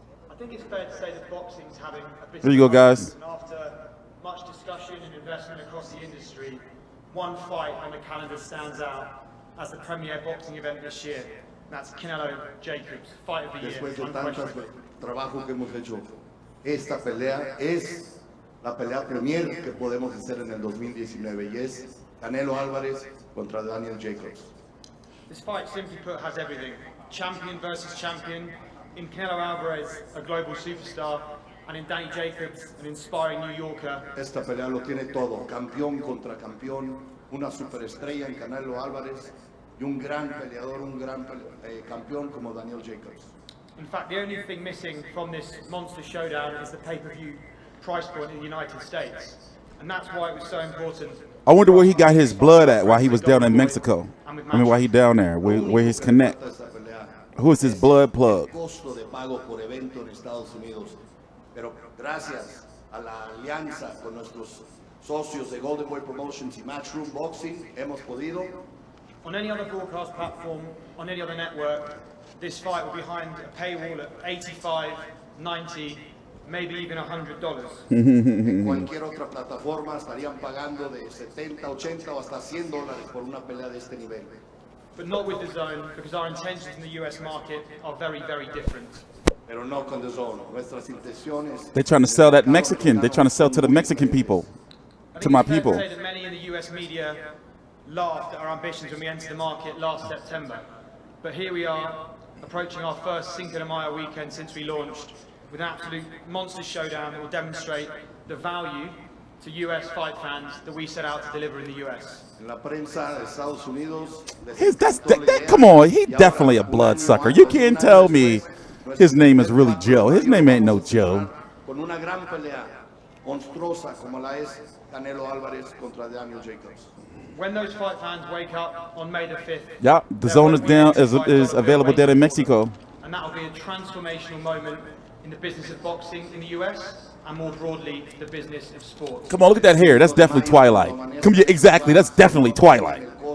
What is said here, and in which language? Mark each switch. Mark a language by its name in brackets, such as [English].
[English] I think it's fair to say that boxing's having a bit. Here you go, guys. After much discussion and investment across the industry, one fight on the calendar stands out as the premier boxing event this year. That's Canelo Jacobs, fight of the year. [Spanish] Después de tanto trabajo que hemos hecho, esta pelea es la pelea premier que podemos hacer en el 2019 y es Canelo Alvarez contra Daniel Jacobs. [English] This fight, simply put, has everything. Champion versus champion. In Canelo Alvarez, a global superstar. And in Danny Jacobs, an inspiring New Yorker. [Spanish] Esta pelea lo tiene todo. Campeón contra campeón. Una superestrella en Canelo Alvarez. Y un gran peleador, un gran campeón como Daniel Jacobs. [English] In fact, the only thing missing from this monster showdown is the pay-per-view price point in the United States. And that's why it was so important. I wonder where he got his blood at while he was down in Mexico. I mean, while he down there, where his connect. Who is his blood plug? [Spanish] Costo de pago por evento en Estados Unidos. Pero gracias a la alianza con nuestros socios de Golden Boy Promotions y Matchroom Boxing, hemos podido. [English] On any other broadcast platform, on any other network, this fight will be behind a paywall at $85, $90, maybe even $100. [Spanish] En cualquier otra plataforma estarían pagando de 70, 80 o hasta $100 por una pelea de este nivel. [English] But not with DAZN, because our intentions in the US market are very, very different. [Spanish] Pero no con DAZN. Nuestras intenciones. [English] They're trying to sell that Mexican. They're trying to sell to the Mexican people, to my people. I think it's fair to say that many in the US media laughed at our ambitions when we entered the market last September. But here we are, approaching our first Cinco de Mayo weekend since we launched, with an absolute monster showdown that will demonstrate the value to US fight fans that we set out to deliver in the US. [Spanish] En la prensa de Estados Unidos. [English] Come on, he's definitely a bloodsucker. You can't tell me his name is really Joe. His name ain't no Joe. [Spanish] Con una gran pelea monstruosa como la es Canelo Alvarez contra Daniel Jacobs. [English] When those fight fans wake up on May the 5th, Yeah, the zone is available there in Mexico. And that will be a transformational moment in the business of boxing in the US and more broadly the business of sport. Come on, look at that hair. That's definitely Twilight. Come here, exactly. That's definitely Twilight.